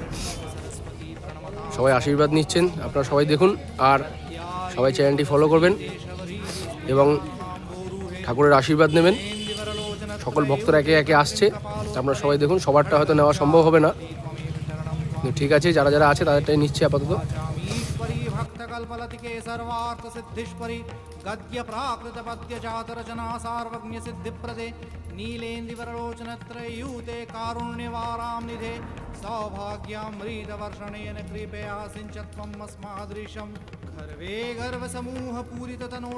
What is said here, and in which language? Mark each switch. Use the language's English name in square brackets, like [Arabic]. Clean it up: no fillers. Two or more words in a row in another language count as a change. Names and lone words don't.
[Bangla] সবাই আশীর্বাদ নিচ্ছেন, আপনারা সবাই দেখুন আর সবাই চ্যানেলটি ফলো করবেন এবং ঠাকুরের আশীর্বাদ নেবেন। সকল ভক্তরা একে একে আসছে, আপনারা সবাই দেখুন। সবারটা হয়তো নেওয়া সম্ভব হবে না, ঠিক আছে, যারা যারা আছে তাদেরটাই নিচ্ছে আপাতত। [Sanskrit] कल्पलतिके सर्वार्थ सिद्धिश्वरी गद्य प्राकृत पद्य जात रचना सार्वज्ञ सिद्धिप्रदे नीलेन्दीवरलोचनत्रयूते कारुण्यवारां निधे सौभाग्यामृतवर्षणेन कृपया सिञ्चत्वम् अस्मादृशं गर्वे गर्वसमूह पूरिततनो